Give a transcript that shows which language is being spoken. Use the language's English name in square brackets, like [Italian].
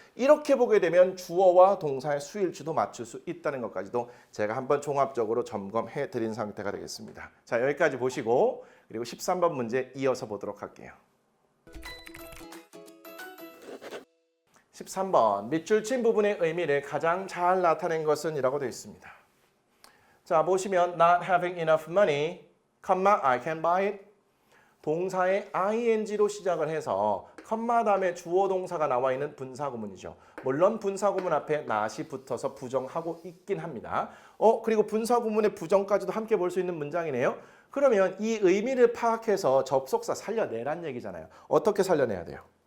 [Korean] 이렇게 보게 되면 주어와 동사의 수일치도 맞출 수 있다는 것까지도 제가 한번 종합적으로 점검해 드린 상태가 되겠습니다. 자, 여기까지 보시고 그리고 13번 문제 이어서 보도록 할게요. 13번 밑줄 친 부분의 의미를 가장 잘 나타낸 것은 이라고 되어 있습니다. 자, 보시면 [English] not having enough money, I can buy it. [Korean] 동사의 ing로 시작을 해서 컴마 다음에 주어 동사가 나와 있는 분사구문이죠. 물론 분사구문 앞에 not이 붙어서 부정하고 있긴 합니다. 그리고 분사구문의 부정까지도 함께 볼 수 있는 문장이네요. 그러면 이 의미를 파악해서 접속사 살려내란 얘기잖아요. 어떻게 살려내야 돼요?